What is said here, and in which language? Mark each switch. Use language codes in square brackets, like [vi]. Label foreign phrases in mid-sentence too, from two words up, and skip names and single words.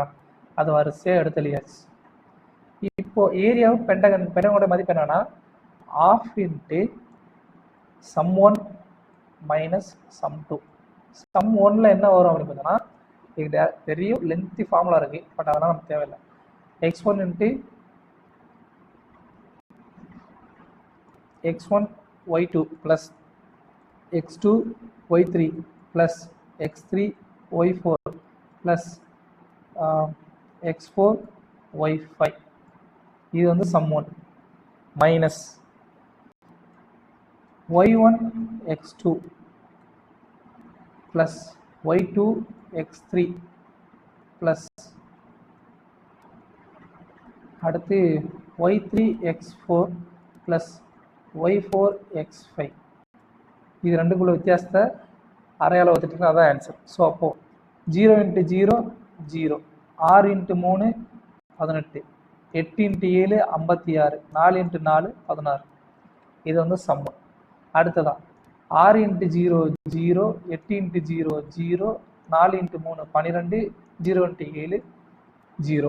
[ta] அது வரிசையாக எடுத்துலியாச்சு. இப்போ ஏரியாவும் பெண்டகனோட மதிப்பு என்னன்னா ½ × sum1 - sum2. sum1ல என்ன வரும் அப்படின்னு பார்த்தோன்னா இது பெரிய லென்த்தி ஃபார்முலா இருக்கு, பட் அதெல்லாம் நமக்கு தேவையில்லை. [en] x1 × x1 y2 plus x2 y3 plus x3 y4 plus x4 y5. [ta] இது வந்து sum1 மைனஸ் [en] y1 x2 plus y2 x3 plus [ta] அடுத்து [en] y3 x4 plus y4 x5. [ta] இது ரெண்டுக்குள்ள வித்தியாசத்தை அரையால் வச்சுட்டு அதான் ஆன்சர். ஸோ அப்போ 0 × 0 0, 6 × 3 18, 8 × 7 56, 4 × 4 16. இது வந்து சம்மு. அடுத்ததான் 6 × 0 0, 8 × 0 0, 4 × 3 12, 0 × 7 0.